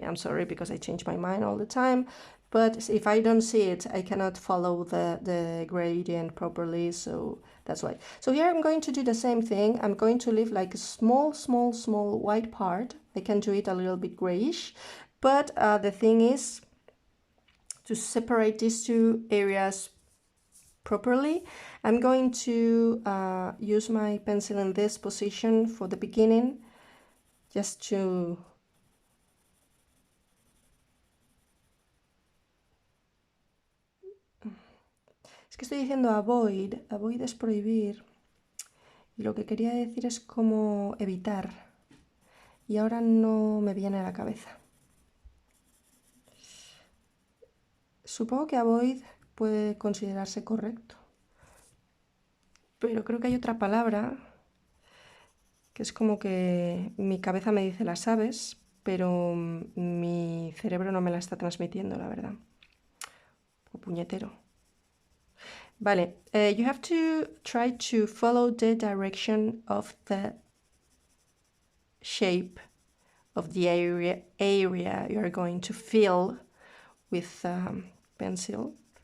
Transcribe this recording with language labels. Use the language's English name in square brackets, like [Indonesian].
[English] I'm sorry because I change my mind all the time. But if I don't see it, I cannot follow the gradient properly, so that's why. So here I'm going to do the same thing. I'm going to leave like a small white part. I can do it a little bit grayish, but the thing is to separate these two areas properly. I'm going to use my pencil in this position for the beginning, just to [Spanish] es que estoy diciendo avoid es prohibir, y lo que quería decir es como evitar, y ahora no me viene a la cabeza. Supongo que avoid puede considerarse correcto, pero creo que hay otra palabra que es como que mi cabeza me dice las sabes, pero mi cerebro no me la está transmitiendo, la verdad. O puñetero. [English] Vale, you have to try to follow the direction of the shape of the area you are going to fill with pencil.